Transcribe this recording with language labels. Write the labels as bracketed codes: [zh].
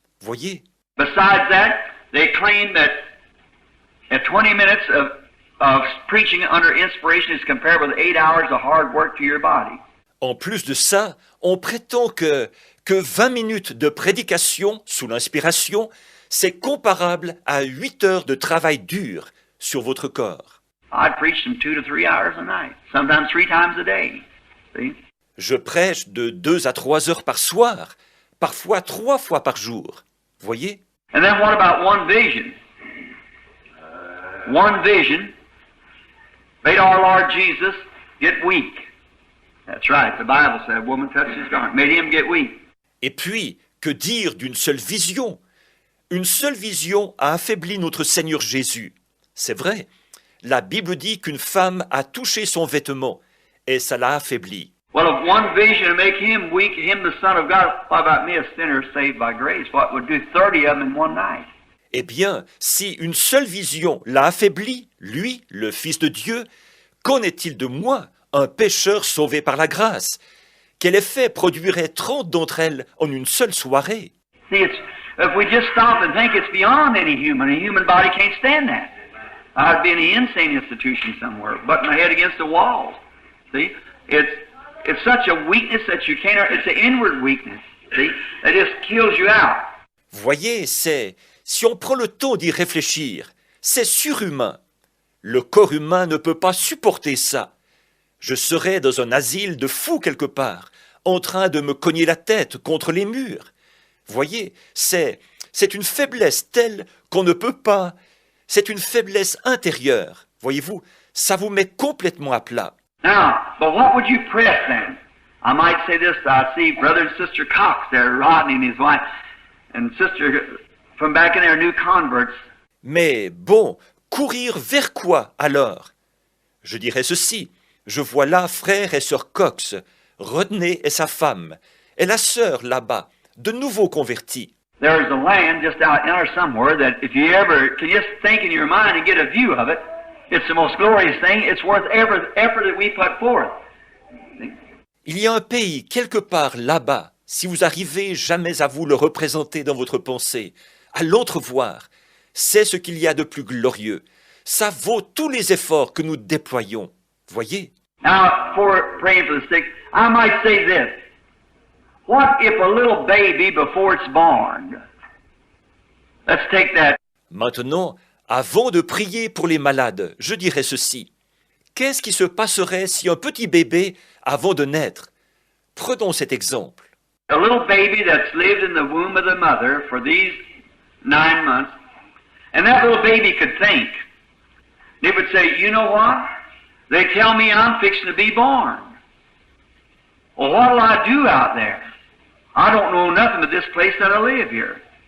[fr] Voyez? [en] Besides that, they claim that 20 minutes of preaching under inspiration is compared with 8 hours of hard work to your body. [fr] En plus de ça, on prétend que 20 minutes de prédication sous l'inspiration, c'est comparable à 8 heures de travail dur sur votre corps. [en] I'd preach them 2 to 3 hours a night, sometimes 3 times a day. See? [fr] Je prêche de 2 à 3 heures par soir, parfois 3 fois par jour. Voyez? [en] And then what about one vision? One vision made our Lord Jesus get weak. That's right, the Bible said, woman touched his garment, made him get weak. [fr] Et puis, que dire d'une seule vision? Une seule vision a affaibli notre Seigneur Jésus. C'est vrai, la Bible dit qu'une femme a touché son vêtement, et ça l'a affaibli. [en] Well, if one vision to make him weak, him the Son of God, what about me, a sinner saved by grace? What would do 30 of them in one night? [fr] Eh bien, si une seule vision l'a affaibli, lui, le Fils de Dieu, qu'en est-il de moi, un pécheur sauvé par la grâce? Quel effet produirait 30 d'entre elles en une seule soirée? [en] See, If we just stop and think it's beyond any human, a human body can't stand that. I'd be in an insane institution somewhere, butting my head against the wall. See? It's such a weakness that you can't, it's an inward weakness, see? That just kills you out. [fr] Voyez, si on prend le temps d'y réfléchir, c'est surhumain. Le corps humain ne peut pas supporter ça. Je serais dans un asile de fous quelque part, en train de me cogner la tête contre les murs. Voyez, c'est une faiblesse telle qu'on ne peut pas. C'est une faiblesse intérieure. Voyez-vous, ça vous met complètement à plat. [en] Now, but what would you press then? I might say this, I see Brother and Sister Cox there, Rodney and his wife, and Sister from back in their new converts. [fr] Mais bon, courir vers quoi alors? Je dirais ceci. Je vois là frère et sœur Cox, Rodney et sa femme, et la sœur là-bas, de nouveaux convertis. [en] There's a land just out there somewhere that if you ever can just think in your mind and get a view of it, it's the most glorious thing. It's worth every effort that we put forth. [fr] Il y a un pays quelque part là-bas, si vous arrivez jamais à vous le représenter dans votre pensée, à l'entrevoir, c'est ce qu'il y a de plus glorieux. Ça vaut tous les efforts que nous déployons. Voyez? [en] Now, for praying for the sick, I might say this. What if a little baby before it's born? Let's take that. [fr] Maintenant, avant de prier pour les malades, je dirais ceci. Qu'est-ce qui se passerait si un petit bébé, avant de naître, prenons cet exemple. [en] A little baby that's lived in the womb of the mother for these 9 months, and that little baby could think. They would say, you know what? They tell me I'm fixing to be born. Well, what'll I do out there? I don't know nothing but this place that I live here.